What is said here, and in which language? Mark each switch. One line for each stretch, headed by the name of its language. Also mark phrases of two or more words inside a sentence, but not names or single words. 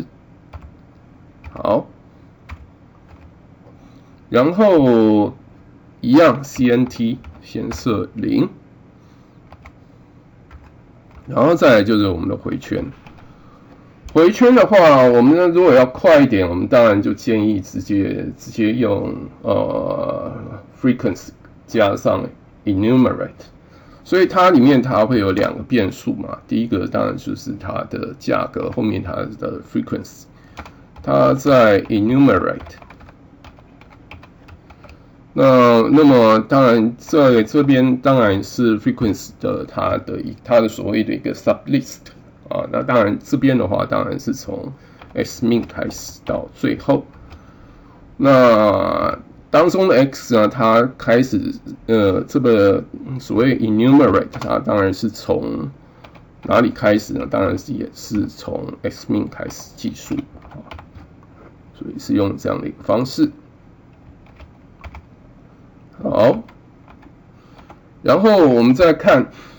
Chinese: 好，然後一樣 CNT 先設0，然後再來就是我們的回圈。回圈的話，我們如果要快一點，我們當然就建議直接用frequency 加上 enumerate，所以它裡面它會有2個變數嘛，第一個當然就是它的價格，後面它的 frequency， 它在 enumerate， 那麼當然在這邊當然是 frequency 的它的所謂的一個 sublist。啊，那當然這邊的話，當然是從 xmin 開始到最後。那當中的 x 呢，它開始這個所謂 enumerate，它當然是從哪裡開始呢？當然是也是從 xmin 開始計數啊，所以是用這樣的一個方式。好，然後我們再看。